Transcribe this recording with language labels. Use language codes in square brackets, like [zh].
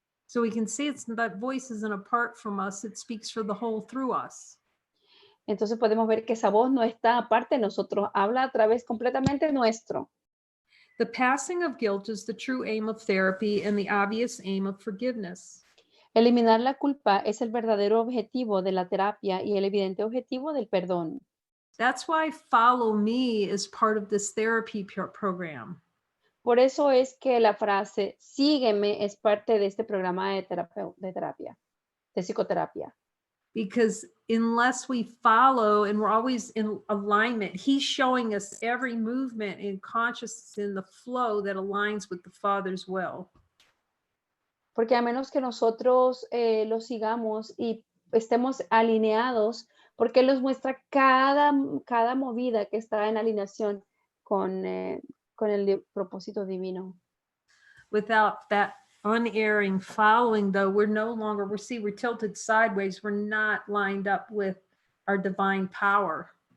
[en] So we can see it's that voice isn't apart from us, it speaks for the whole through us. [es] Entonces podemos ver que esa voz no está aparte de nosotros, habla a través completamente nuestro. [en] The passing of guilt is the true aim of therapy and the obvious aim of forgiveness. [es] Eliminar la culpa es el verdadero objetivo de la terapia y el evidente objetivo del perdón. [en] That's why Follow Me is part of this therapy program. [es] Por eso es que la frase sígueme es parte de este programa de terapia, de psicoterapia. [en] Because unless we follow and we're always in alignment, he's showing us every movement in consciousness in the flow that aligns with the Father's will. [es] Porque a menos que nosotros lo sigamos y estemos alineados, porque Él nos muestra cada movida que está en alineación con el propósito divino. [en] Without that unerring following, though, we're tilted sideways. We're not lined up with our divine power.